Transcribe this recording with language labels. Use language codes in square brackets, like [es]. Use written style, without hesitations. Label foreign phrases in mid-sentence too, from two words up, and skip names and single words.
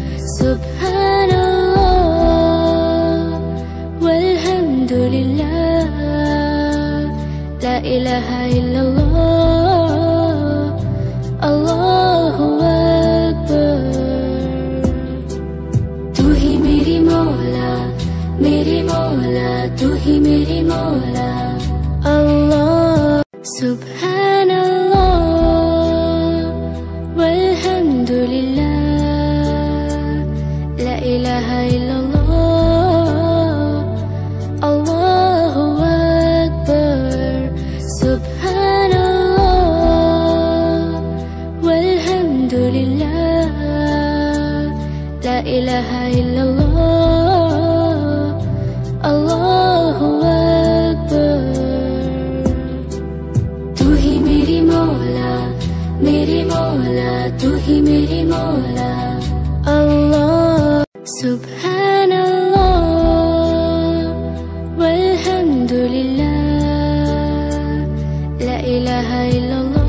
[ar] سبحان الله والحمد لله، لا إله إلا الله، الله أكبر. [ur] تو ہی میری مولا تو ہی میری مولا اللہ. [ar] سبحان الله والحمد لله، لا إله إلا الله، الله أكبر. سبحان الله والحمد لله، لا إله إلا الله، الله أكبر. [ur] تو ہی میری مولا تو ہی میری مولا اللہ. [ar] سبحان الله والحمد لله، لا إله إلا الله,